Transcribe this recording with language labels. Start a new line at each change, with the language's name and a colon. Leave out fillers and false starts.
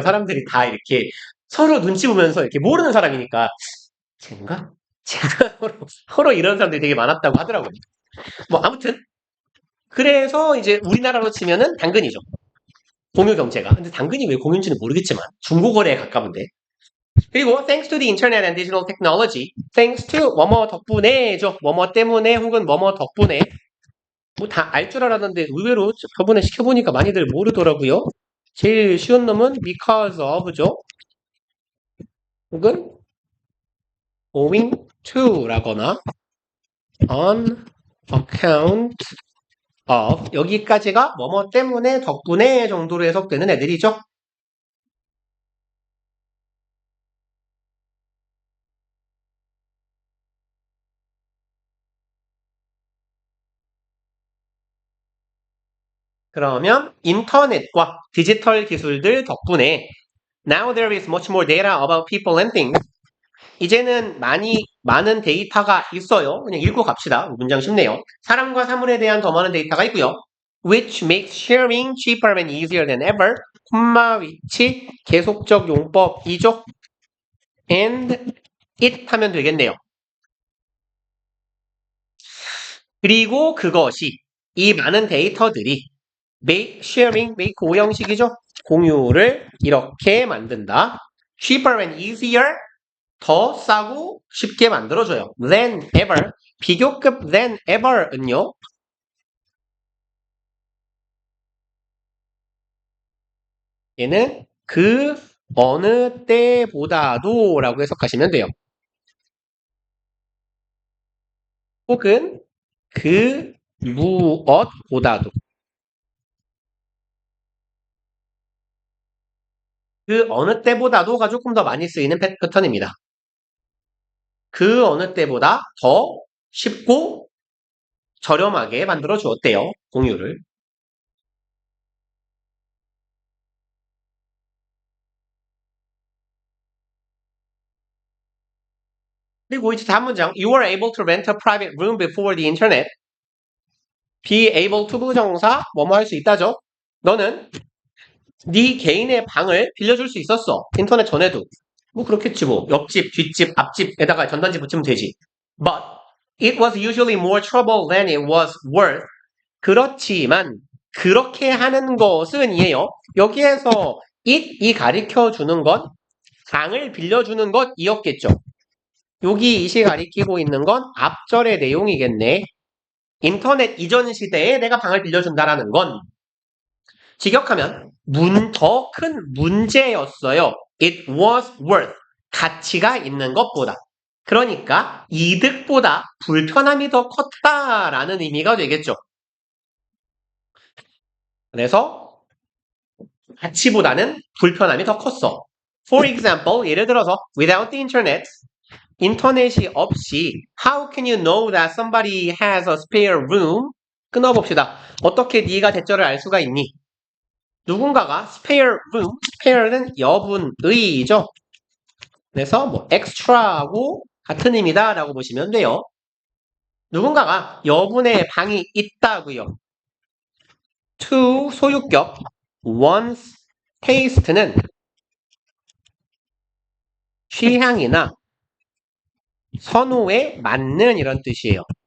Korean: 사람들이 다 이렇게 서로 눈치 보면서 이렇게 모르는 사람이니까 쟤인가? 쟤가 서로 이런 사람들이 되게 많았다고 하더라고요. 뭐 아무튼 그래서 이제 우리나라로 치면은 당근이죠. 공유 경제가. 근데 당근이 왜 공유인지는 모르겠지만 중고거래에 가까운데.
English: 그리고 thanks to the internet and digital technology, thanks to
Korean: 뭐뭐 덕분에죠. 뭐뭐 때문에 혹은 뭐뭐 덕분에 뭐 다 알 줄 알았는데 의외로 저번에 시켜보니까 많이들 모르더라고요. 제일 쉬운 놈은 because of죠. 혹은 owing to라거나 on account of 여기까지가 뭐뭐 때문에 덕분에 정도로 해석되는 애들이죠. 그러면 인터넷과 디지털 기술들 덕분에
English: Now there is much more data about people and things.
Korean: 이제는 많은 데이터가 있어요. 그냥 읽고 갑시다. 문장 쉽네요. 사람과 사물에 대한 더 많은 데이터가 있고요.
English: Which makes sharing cheaper and easier than ever.
Korean: 콤마 위치 계속적 용법이죠. And it 하면 되겠네요. 그리고 그것이 이 많은 데이터들이 make sharing, make 오형식이죠. 공유를 이렇게 만든다.
English: cheaper and easier
Korean: 더 싸고 쉽게 만들어줘요.
English: than ever 비교급 than ever은요.
Korean: 얘는 그 어느 때보다도 라고 해석하시면 돼요. 혹은 그 무엇보다도 그 어느 때보다도가 조금 더 많이 쓰이는 패턴입니다. 그 어느 때보다 더 쉽고 저렴하게 만들어 주었대요. 공유를. 그리고 이제 다음 문장
English: You were able to rent a private room before the internet.
Korean: be able to 부정사 뭐뭐 할 수 있다죠. 너는 네 개인의 방을 빌려줄 수 있었어. 인터넷 전에도. 뭐 그렇겠지 뭐. 옆집, 뒷집, 앞집에다가 전단지 붙이면 되지.
English: But it was usually more trouble than it was worth.
Korean: 그렇지만 그렇게 하는 것은 이에요. 여기에서 it이 가리켜 주는 건 방을 빌려주는 것이었겠죠. 여기 it이 가리키고 있는 건 앞절의 내용이겠네. 인터넷 이전 시대에 내가 방을 빌려준다라는 건 직역하면 더 큰 문제였어요.
English: It was worth.
Korean: 가치가 있는 것보다. 그러니까 이득보다 불편함이 더 컸다라는 의미가 되겠죠. 그래서 가치보다는 불편함이 더 컸어.
English: For example,
Korean: 예를 들어서
English: without the internet,
Korean: 인터넷이 없이
English: how can you know that somebody has a spare room?
Korean: 끊어봅시다. 어떻게 네가 대처를 알 수가 있니? 누군가가 spare room, spare는 여분의이죠. 그래서 뭐 extra하고 같은 의미다 라고 보시면 돼요. 누군가가 여분의 방이 있다고요. to 소유격, one's taste는 취향이나 선호에 맞는 이런 뜻이에요.